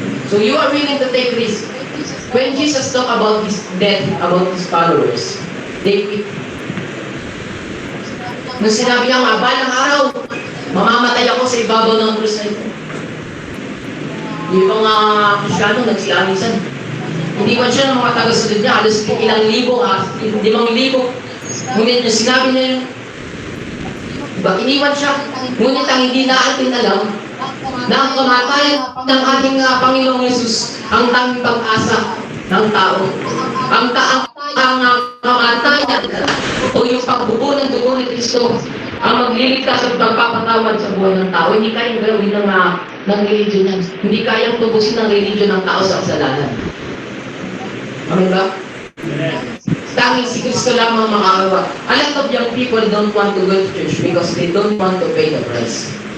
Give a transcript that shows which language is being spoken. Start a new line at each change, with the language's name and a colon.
English: So you are willing to take risk. When Jesus talked about his death, about his followers, they quit.
Filipino: Nung sinabi niya nga, balang araw, mamamatay ako sa ibabaw ng krus na ito. Yung mga Kristiyano nagsilamisan. Hindi man siya ng mga tagasunod niya, halos ilang libo, 5,000. Ngunit yung sinabi niya yun, diba, iniwan siya. Ngunit ang hindi natin alam, na ang kamatayan ng ating Panginoong Yesus ang tanging pag-asa ng tao. Ang kamatayan o yung pagbubo ng dugo ni Kristo ang magliligtas at magpapatawad sa buhay ng tao. Hindi kayang gawin ng religion yan. Hindi kayang tubusin ng religion ng tao sa kasalanan. Amen ba? Tanging si Kristo lamang makagawa.
English: A lot of young people don't want to go to church because they don't want to pay the price.